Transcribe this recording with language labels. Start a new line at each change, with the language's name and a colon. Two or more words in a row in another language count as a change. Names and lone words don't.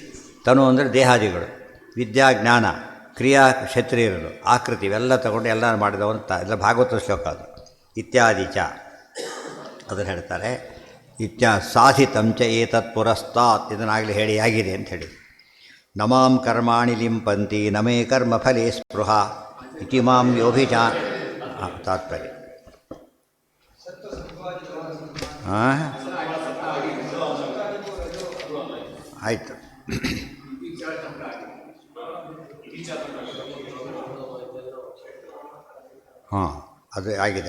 Kannada: ತನು ಅಂದರೆ ದೇಹಾದಿಗಳು, ವಿದ್ಯಾ ಜ್ಞಾನ, ಕ್ರಿಯಾ ಕ್ಷತ್ರಿಯರು, ಆಕೃತಿ ಇವೆಲ್ಲ ತಗೊಂಡು ಎಲ್ಲ ಮಾಡಿದವಂತ ಎಲ್ಲ ಭಾಗವತ ಶ್ಲೋಕ ಅದು.
Sanskrit: ಇತ್ಯಾದಿ ಚ
Kannada: ಅದನ್ನು ಹೇಳ್ತಾರೆ.
Sanskrit: ಸಾಧಿತಂಚ ಏತತ್ ಪುರಸ್ತಾತ್,
Kannada: ಇದನ್ನಾಗಲಿ ಹೇಳಿ ಆಗಿದೆ ಅಂತ ಹೇಳಿ.
Sanskrit: ನಮಾಂ ಕರ್ಮಾಣಿ ಲಿಂಪಂತಿ ನಮೇ ಕರ್ಮಫಲೇ ಸ್ಪೃಹ ಇತಿ ಮಾಂ ಯೋಭಿಜಾ.
Kannada: ತಾತ್ಪರ್ಯ ಆಯಿತು. ಹಾಂ, ಅದು ಆಗಿದೆ.